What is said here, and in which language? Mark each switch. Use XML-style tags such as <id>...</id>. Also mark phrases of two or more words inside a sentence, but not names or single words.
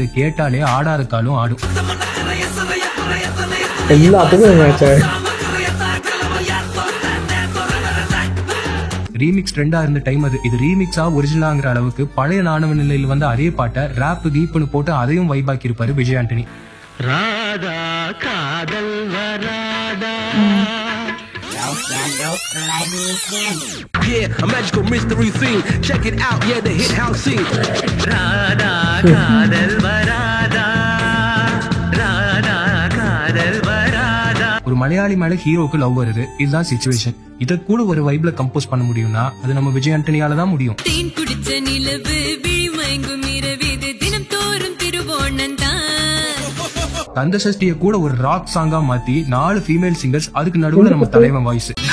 <ta>கேட்டாலே ஆடாத காலும் ஆடும். ரீமிக்ஸ் ட்ரெண்டா இருந்த டைம் அது. இது ரீமிக்ஸா ஒரிஜினலாங்கிற அளவுக்கு பழைய நாணவ நிலையில் வந்து அதே பாட்டை ராப் கீப்னு போட்டு அதையும் வைபாக்கி இருப்பாரு விஜய் ஆண்டனி. ராதா காதல் வராதா</ta> <en>Yeah, a magical mystery scene. Check it out, yeah, the hit house scene.</en> <ta>ராதா காதல் வராதா, ராதா காதல் வராதா. ஒரு மலையாளி மேல ஹீரோக்கு லவ் வருது, இதுதான் சிச்சுவேஷன். இத கூட ஒரு வைப்ல கம்போஸ் பண்ண முடியும்னா அது நம்ம விஜய் ஆண்டனியால தான் முடியும். தேன் குடிச்ச நிலவு விழிமயங்கும் இரவிது தினம் தோறும் திருவோணந்தான். கந்த சஷ்டியை கூட ஒரு ராக் சாங்கா மாத்தி 4</ta> <en>female singers,</en> <ta>அதுக்கு நடுவுல நம்ம தலைவன் வாய்ஸ்.</ta>